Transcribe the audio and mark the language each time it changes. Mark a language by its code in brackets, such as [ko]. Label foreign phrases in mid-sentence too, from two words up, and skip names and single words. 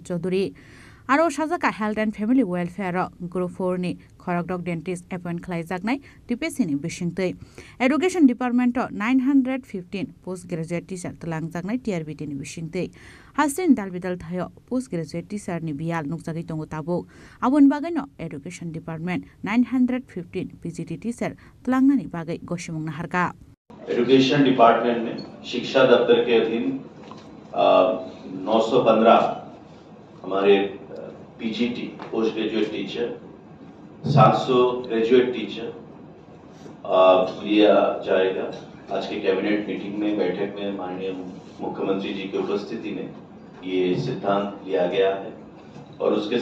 [trp] Chaudhary Aro Shazaka [en] Health and Family Welfare Group 4 [trp] ni Khorokdok [en] dentist appoint [trp] khlaijaknai TPC ni bisingtei Education Department 915 [en] postgraduate teacher [trp] tlanjaknai TRBT ni bisingtei Hasin dalbidal thayo [en] postgraduate teacher [trp] ni bial nukjagi tongo tabuk abon bagai no Education Department 915 [en] PGT teacher [trp] tlangnani bagai goshimungna harka [en] Education Department [hi] में शिक्षा दफ्तर के अधीन 915 हमारे [en] PGT post graduate teacher [hi] 700 [en] graduate teacher [hi] लिया जाएगा आज के [en] cabinet meeting [hi] में बैठक में माननीय मुख्यमंत्री जी की उपस्थिति में ये सिद्धांत लिया गया है और उसके